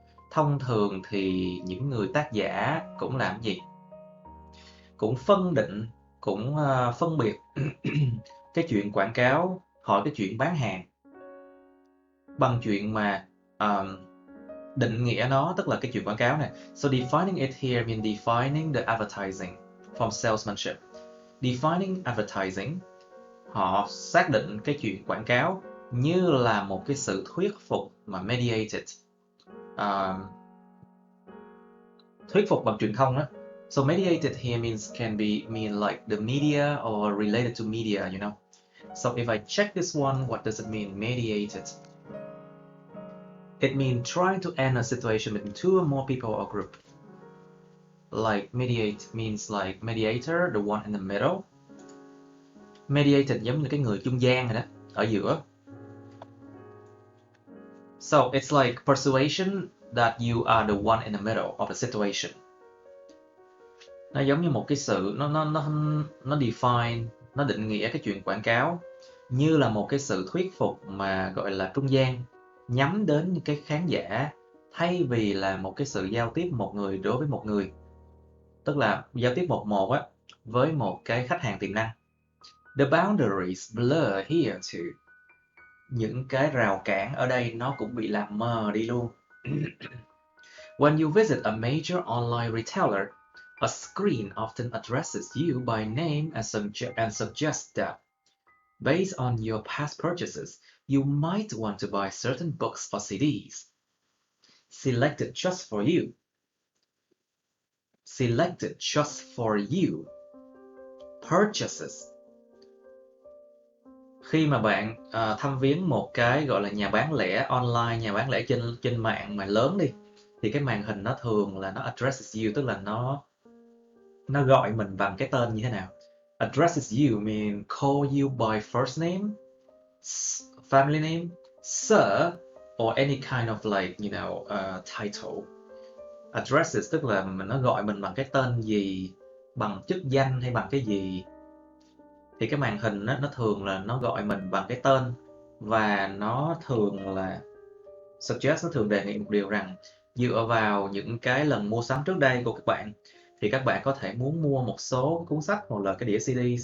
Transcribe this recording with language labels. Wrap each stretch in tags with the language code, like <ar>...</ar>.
<vi>Thông thường thì những người tác giả cũng làm gì? Cũng phân định, cũng phân biệt cái chuyện quảng cáo khỏi cái chuyện bán hàng bằng chuyện mà định nghĩa nó, tức là cái chuyện quảng cáo này.</vi> <en>So defining it here means defining the advertising from salesmanship. Defining advertising,</en> <vi>họ xác định cái chuyện quảng cáo như là một cái sự thuyết phục mà mediated, thuyết phục bằng truyền thông đó.</vi> <en>So mediated here can mean like the media or related to media, you know. So if I check this one, what does it mean, mediated? It means trying to end a situation between two or more people or group. Like mediate means like mediator, the one in the middle.</en> <vi>Mediated giống như cái người trung gian này đó, ở giữa.</vi> <en>So it's like persuasion that you are the one in the middle of the situation.</en> <vi>Nó giống như một cái sự nó define, nó định nghĩa cái chuyện quảng cáo như là một cái sự thuyết phục mà gọi là trung gian, nhắm đến những cái khán giả thay vì là một cái sự giao tiếp một người đối với một người, tức là giao tiếp một á với một cái khách hàng tiềm năng.</vi> <en>The boundaries blur here too.</en> <vi>Những cái rào cản ở đây nó cũng bị làm mờ đi luôn.</vi> <en>When you visit a major online retailer, a screen often addresses you by name and suggests that, based on your past purchases, you might want to buy certain books or CDs. Selected just for you. Selected just for you. Purchases.</en> <vi>Khi mà bạn thăm viếng một cái gọi là nhà bán lẻ online, nhà bán lẻ trên mạng mà lớn đi, thì cái màn hình nó thường là nó</vi> <en>addresses you,</en> <vi>tức là nó gọi mình bằng cái tên như thế nào.</vi> <en>Addresses you mean call you by first name, family name, sir, or any kind of like, you know, title.</en> <vi>Addresses tức là nó gọi mình bằng cái tên gì, bằng chức danh hay bằng cái gì. Thì cái màn hình nó thường là nó gọi mình bằng cái tên, và nó thường là suggest, nó thường đề nghị một điều rằng dựa vào những cái lần mua sắm trước đây của các bạn thì các bạn có thể muốn mua một số cuốn sách hoặc là cái đĩa CD.</vi>